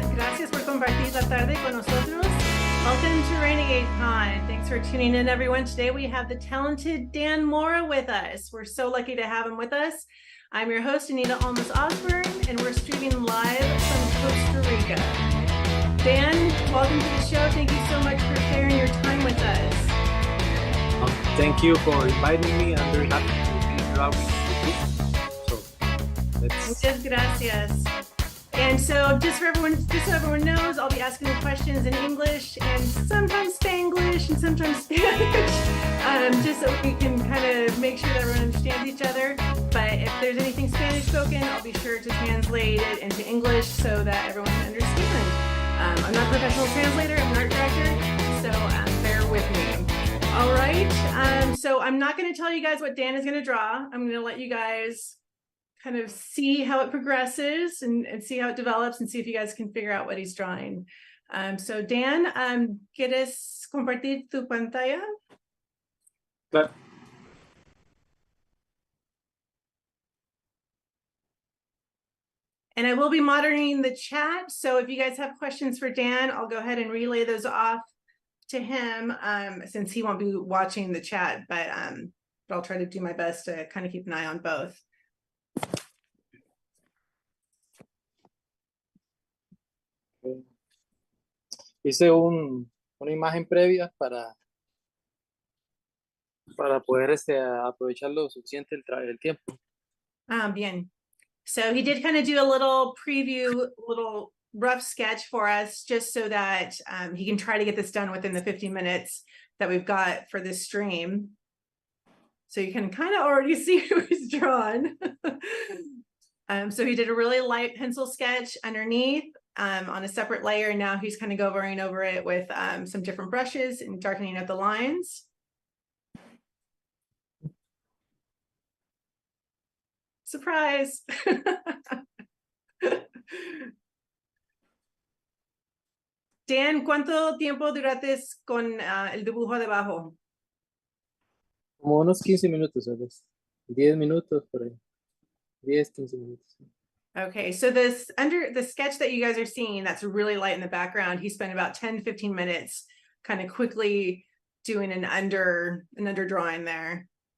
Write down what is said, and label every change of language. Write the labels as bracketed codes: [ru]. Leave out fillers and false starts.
[es] Gracias por compartir la tarde con nosotros. [en] Welcome to Renegade Con. Thanks for tuning in, everyone. Today we have the talented Dan Mora with us. We're so lucky to have him with us. I'm your host, Anita Almas Osborne, and we're streaming live from Costa Rica. Dan, welcome to the show. Thank you so much for sharing your time with us. Thank you for inviting me. I'm very happy to be here with you. [es] Muchas gracias. [en] And so just so everyone knows, I'll be asking the questions in English and sometimes Spanglish and sometimes Spanish, just so we can kind of make sure that everyone understands each other. But if there's anything Spanish spoken, I'll be sure to translate it into English so that everyone can understand. I'm not a professional translator, I'm an art director, so bear with me. All right, so I'm not going to tell you guys what Dan is going to draw. I'm going to let you guys kind of see how it progresses and see how it develops and see if you guys can figure out what he's drawing. [es] So Dan, ¿quieres compartir tu pantalla? Claro. [en] And I will be monitoring the chat. So if you guys have questions for Dan, I'll go ahead and relay those off to him since he won't be watching the chat, but I'll try to do my best to kind of keep an eye on both. [es] Hice una imagen previa para poder aprovechar lo suficiente el tiempo. Bien. [en] So he did kind of do a little preview, little rough sketch for us, just so that he can try to get this done within the 15 minutes that we've got for this stream. So you can kind of already see who he's drawn. So he did a really light pencil sketch underneath on a separate layer. Now he's kind of going over it with some different brushes and darkening up the lines. Surprise. [es] Dan, ¿cuánto tiempo duraste con el dibujo debajo? Como unos 15 minutos, ¿sabes? 10 minutos por ahí. 10, 15 minutos. [en] Okay, so the sketch that you guys are seeing, that's really light in the background, he spent about 10, 15 minutes kind of quickly doing an under drawing there.